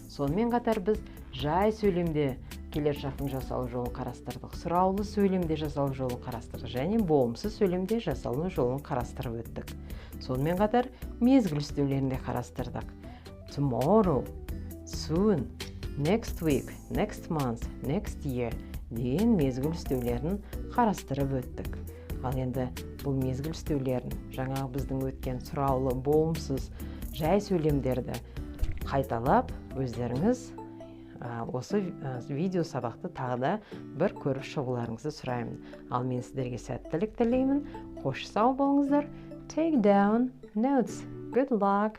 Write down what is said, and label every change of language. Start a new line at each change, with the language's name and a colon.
Kazakh: Сонымен қатар біз жай сөйлемде келер шақтың жасалу жолын қарастырдық, сұраулы сөйлемде жасалу жолын қарастырдық және болымсыз сөйлемде жасалу жолын қарастырып өттік. Сонымен қатар мезгіл үстеулерінде қарастырдық.
English: Tomorrow, soon, next week, next month, next year
Kazakh: деген мезгіл үстеулерін қарастырып өттік. Ал енді бұл мезгіл үстеулерін жаңағы біздің өткен сұраулы, болымсыз жай сөйлемдерді қайталап өздеріңіз осы видео сабақты тағы да бір көріп шығуларыңызды сұраймын. Ал мен сіздерге сәттілік тілеймін. Қош сау болыңыздар.
English: Take down notes. Good luck.